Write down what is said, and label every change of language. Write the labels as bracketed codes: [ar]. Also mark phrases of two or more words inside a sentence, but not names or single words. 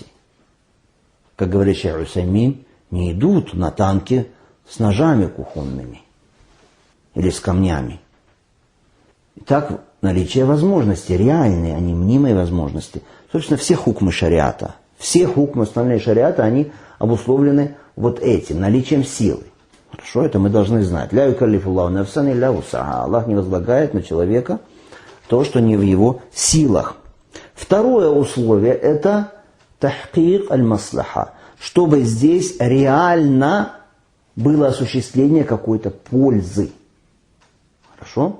[ru] Как говорит шейх Усаймин, не идут на танки с ножами кухонными или с камнями. Итак, наличие возможностей, реальные, а не мнимые возможности. Собственно, все хукмы шариата, все хукмы установления шариата, они обусловлены вот этим, наличием силы. Хорошо, это мы должны знать. [ar] لا يكلف الله نفسا إلا وسعها. [ru] Аллах не возлагает на человека то, что не в его силах. Второе условие – это [ar] تحقيق المصلحة. [ru] Чтобы здесь реально было осуществление какой-то пользы. Хорошо?